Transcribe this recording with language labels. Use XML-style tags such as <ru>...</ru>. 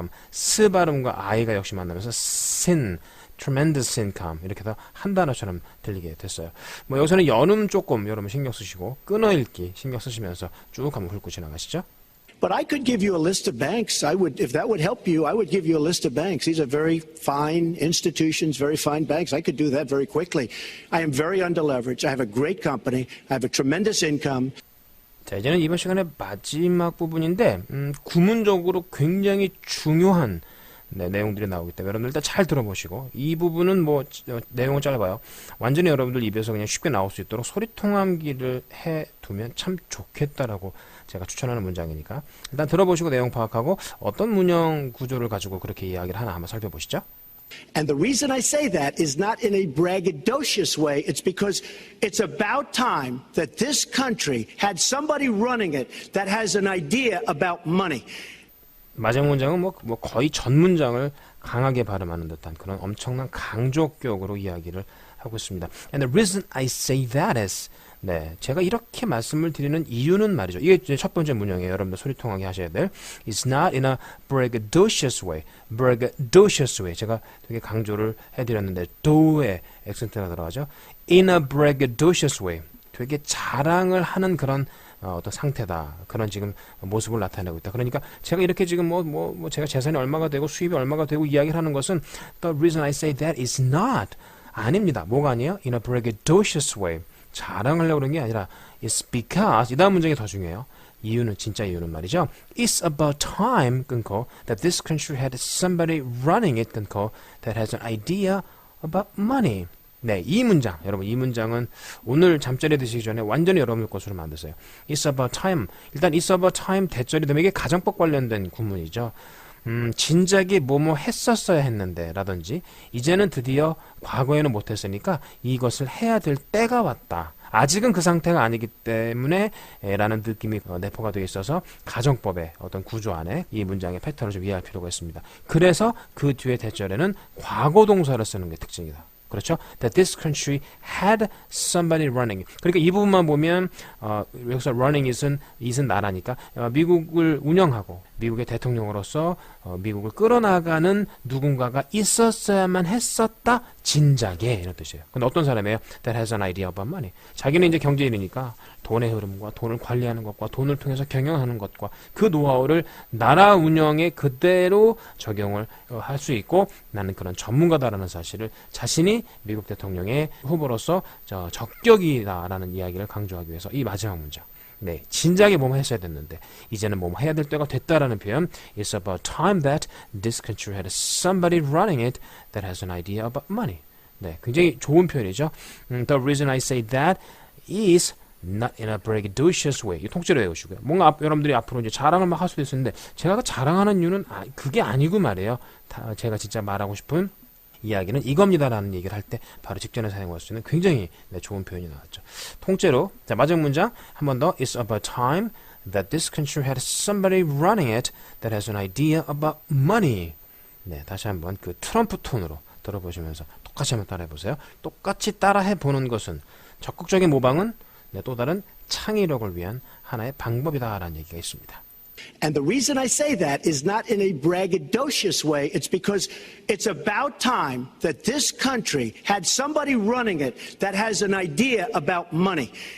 <ko>스 발음과 I가 역시 만나면서</ko> <en>tremendous income</en> <ko>이렇게 해서 한 단어처럼 들리게 됐어요. 뭐 여기서는 연음 조금 여러분 신경 쓰시고 끊어읽기 신경 쓰시면서 쭉 한번 훑고 지나가시죠.</ko> <en>But I could give you a list of banks. I would, if that would help you, I would give you a list of banks. These are very fine institutions, very fine banks. I could do that very quickly. I am very underleveraged. I have a great company. I have a tremendous income.</en> <ko>자, 이제는 이번 시간의 마지막 부분인데 구문적으로 굉장히 중요한 네, 내용들이 나오기 때문에 여러분들 일단 잘 들어보시고 이 부분은 뭐 내용은 짧아요. 완전히 여러분들 입에서 그냥 쉽게 나올 수 있도록 소리통함기를 해두면 참 좋겠다라고 제가 추천하는 문장이니까 일단 들어보시고 내용 파악하고 어떤 문형 구조를 가지고 그렇게 이야기를 하나 한번 살펴보시죠.</ko> <en>And the reason I say that is not in a braggadocious way. It's because it's about time that this country had somebody running it that has an idea about money.</en> <ko>마지막 문장은 뭐 거의 전 문장을 강하게 발음하는 듯한 그런 엄청난 강조격으로 이야기를 하고 있습니다.</ko> <en>And the reason I say that is</en> <ko>네, 제가 이렇게 말씀을 드리는 이유는 말이죠. 이게 이제 첫 번째 문형이에요. 여러분들 소리통하게 하셔야 될.</ko> <en>It's not in a braggadocious way. braggadocious way.</en> <ko>제가 되게 강조를 해드렸는데 do에 액센트가 들어가죠.</ko> <en>In a braggadocious way.</en> <ko>되게 자랑을 하는 그런 어떤 상태다. 그런 지금 모습을 나타내고 있다. 그러니까 제가 이렇게 지금 제가 재산이 얼마가 되고 수입이 얼마가 되고 이야기를 하는 것은</ko> <en>the reason I say that is not</en> <ko>아닙니다. 뭐가 아니에요?</ko> <en>In a braggadocious way.</en> <ko>자랑하려고 그런 게 아니라</ko> <en>it's because</en> <ko>이 다음 문장이 더 중요해요. 이유는 진짜 이유는 말이죠.</ko> <en>It's about time</en> <ko>끊고</ko> <en>that this country had somebody running it 끊고 that has an idea about money.</en> <ko>네, 이 문장 여러분 이 문장은 오늘 잠자리에 드시기 전에 완전히 여러분들 것으로 만드세요.</ko> <en>It's about time.</en> <ko>일단</ko> <en>It's about time</en> <ko>대절이 되면 이게 가정법 관련된 구문이죠. 진작에 뭐뭐 했었어야 했는데 라든지 이제는 드디어 과거에는 못했으니까 이것을 해야 될 때가 왔다. 아직은 그 상태가 아니기 때문에 라는 느낌이 내포가 되어 있어서 가정법의 어떤 구조 안에 이 문장의 패턴을 좀 이해할 필요가 있습니다. 그래서 그 뒤에 대절에는 과거 동사를 쓰는 게 특징이다. 그렇죠?</ko> <en>That this country had somebody running.</en> <ko>그러니까 이 부분만 보면 여기서 running it은 나라니까 미국을 운영하고 미국의 대통령으로서 미국을 끌어나가는 누군가가 있었어야만 했었다. 진작에 이런 뜻이에요. 근데 어떤 사람이에요?</ko> <en>That has an idea about money.</en> <ko>자기는 이제 경제인이니까 돈의 흐름과 돈을 관리하는 것과 돈을 통해서 경영하는 것과 그 노하우를 나라 운영에 그대로 적용을 할 수 있고 나는 그런 전문가다라는 사실을 자신이 미국 대통령의 후보로서 적격이다라는 이야기를 강조하기 위해서 이 마지막 문장. 네, 진작에 뭐뭐 했어야 됐는데 이제는 뭐뭐 해야 될 때가 됐다라는 표현.</ko> <en>It's about time that this country had somebody running it that has an idea about money.</en> <ko>네, 굉장히 좋은 표현이죠.</ko> <en>The reason I say that is not in a braggadocious way.</en> <ko>이 통째로 외우시고요. 뭔가 여러분들이 앞으로 이제 자랑을 막 할 수도 있었는데 제가 그 자랑하는 이유는 그게 아니고 말이에요. 제가 진짜 말하고 싶은 이야기는 이겁니다라는 얘기를 할 때 바로 직전에 사용할 수 있는 굉장히 좋은 표현이 나왔죠. 통째로 자 마지막 문장 한 번 더.</ko> <en>It's about time that this country had somebody running it that has an idea about money.</en> <ko>네, 다시 한번 그 트럼프 톤으로 들어보시면서 똑같이 한번 따라해보세요. 똑같이 따라해보는 것은 적극적인 모방은 또 다른 창의력을 위한 하나의 방법이다라는 얘기가 있습니다.</ko> <en>And the reason I say that is not in a braggadocious way. It's because it's about time that this country had somebody running it that has an idea about money.</en>